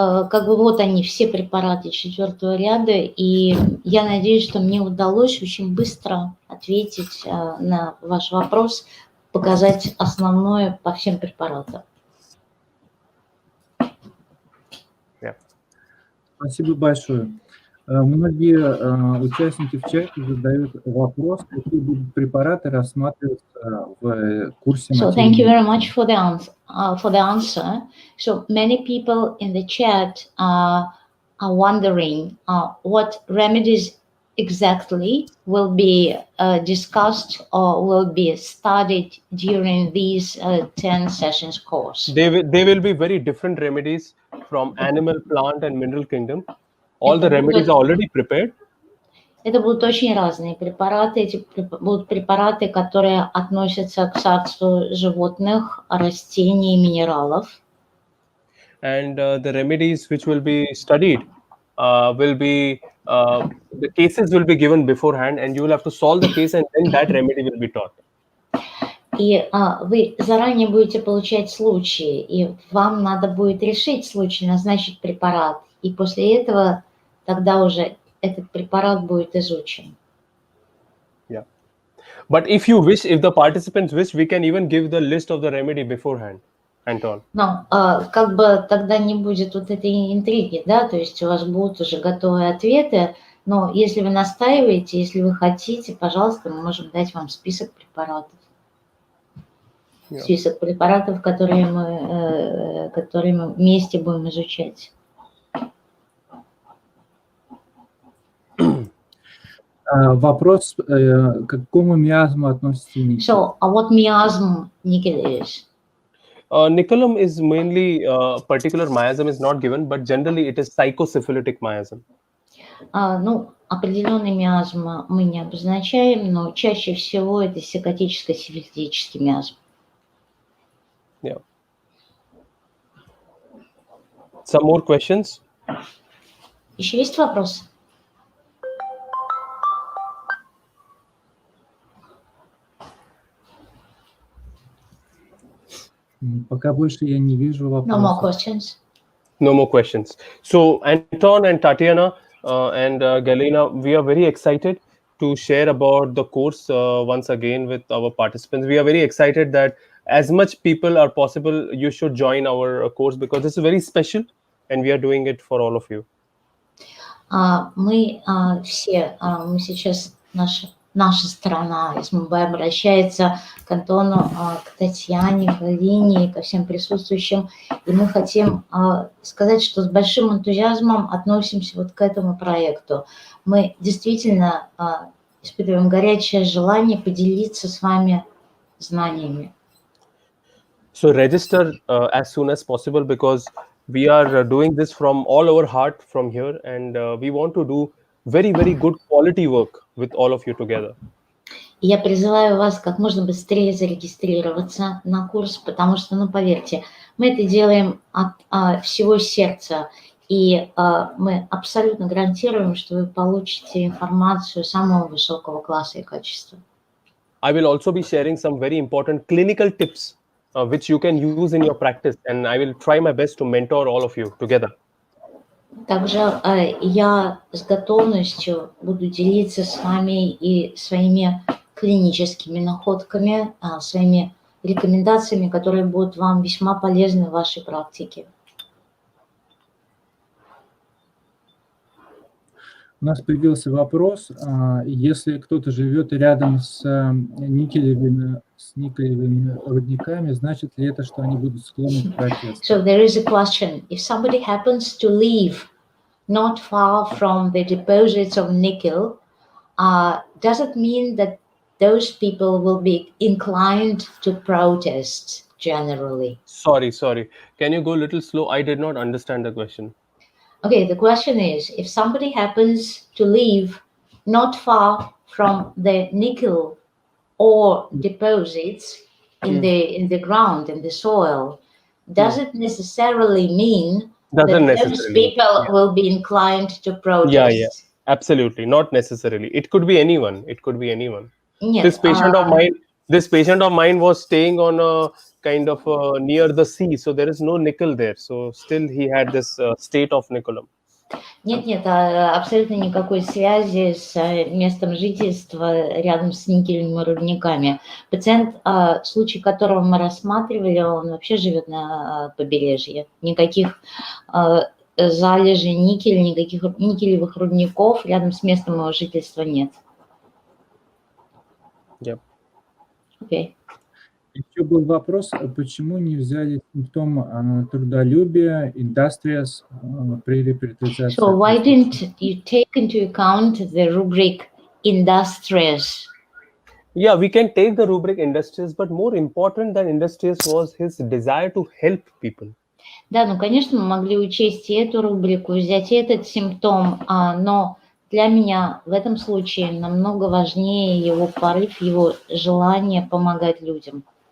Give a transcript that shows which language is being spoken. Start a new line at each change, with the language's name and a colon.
Russian: Как бы вот они, все препараты четвертого ряда, и я надеюсь, что мне удалось очень быстро ответить на ваш вопрос, показать основное по всем препаратам. Спасибо большое. Многие участники в чате задают вопрос, какие будут препараты рассматриваться в курсе
English: So thank you very much for the answer. So many people in the chat are wondering what remedies exactly will be discussed or will be studied during these 10 sessions course. They will be very different remedies from animal, plant, and mineral kingdom. All the remedies are already prepared.
Russian: Это будут очень разные препараты. Эти будут препараты, которые относятся к царству животных, растений и минералов.
English: And the remedies which will be studied will be the cases will be given beforehand, and you will have to solve the case, and then that remedy will be taught.
Russian: И вы заранее будете получать случаи, и вам надо будет решить случай, назначить препарат, и после этого тогда уже этот препарат будет изучен.
English: Yeah. But if you wish, if the participants wish, we can even give the list of the remedy beforehand, Anton.
Russian: Но как бы тогда не будет вот этой интриги, да, то есть у вас будут уже готовые ответы, но если вы настаиваете, если вы хотите, пожалуйста, мы можем дать вам список препаратов.
English: Yeah.
Russian: Список препаратов, которые мы вместе будем изучать. Вопрос, к какому миазму относится никель?
English: So, what miasm nickel is? Nickelum is mainly particular miasm is not given, but generally it is psychosyphilitic miasm.
Russian: Ну, определенный миазм мы не обозначаем, но чаще всего это психотическо-сифилитический миазм.
English: Yeah. Some more questions?
Russian: Еще есть вопросы? Пока больше я не вижу
English: No more
Russian: вопросов.
English: questions. No more questions. So Anton and Tatiana and Galina, we are very excited to share about the course once again with our participants. We are very excited that as much people are possible, you should join our course because this is very special and we are doing it for all of you.
Russian: Мы все, мы сейчас, наша страна СМБ обращается к Антону, к Татьяне, к Галине, ко всем присутствующим. И мы хотим сказать, что с большим энтузиазмом относимся вот к этому проекту. Мы действительно испытываем горячее желание поделиться с вами знаниями.
English: So register as soon as possible because we are doing this from all our heart from here and we want to do very, very good quality work with all of you together.
Russian: Я призываю вас как можно быстрее зарегистрироваться на курс, потому что, ну, поверьте, мы это делаем от всего сердца, и мы абсолютно гарантируем, что вы получите информацию самого высокого класса и качества.
English: I will also be sharing some very important clinical tips which you can use in your practice, and I will try my best to mentor all of you together.
Russian: Также я с готовностью буду делиться с вами и своими клиническими находками, своими рекомендациями, которые будут вам весьма полезны в вашей практике. У нас появился вопрос, если кто-то живет рядом с никелевыми рудниками, значит ли это, что они будут склонны к протесту?
English: So there is a question. If somebody happens to live not far from the deposits of nickel, does it mean that those people will be inclined to protest generally? Sorry. Can you go a little slow? I did not understand the question. Okay, the question is, if somebody happens to live not far from the nickel ore deposits in the ground, in the soil, does it necessarily mean that Doesn't those necessarily. people will be inclined to protest? Yeah. Absolutely, not necessarily. It could be anyone.
Russian: Нет,
English: This patient of mine was staying on a kind of near the sea, so there is no nickel there. So still he had this state of nickelum.
Russian: Нет, абсолютно никакой связи с местом жительства рядом с никелевыми рудниками. Пациент, случай которого мы рассматривали, он вообще живет на побережье. Никаких залежей никеля, никаких никелевых рудников рядом с местом его жительства нет.
English: Yep. Okay.
Russian: Еще был вопрос, почему не взяли симптом трудолюбия, industrious при репертуизации?
English: So why didn't you take into account the rubric industrious? Yeah, we can take the rubric industrious, but more important than industrious was his desire to help people.
Russian: Да, ну, конечно, мы могли учесть и эту рубрику, взять и этот симптом, но для меня в этом случае намного важнее его порыв, его желание помогать людям.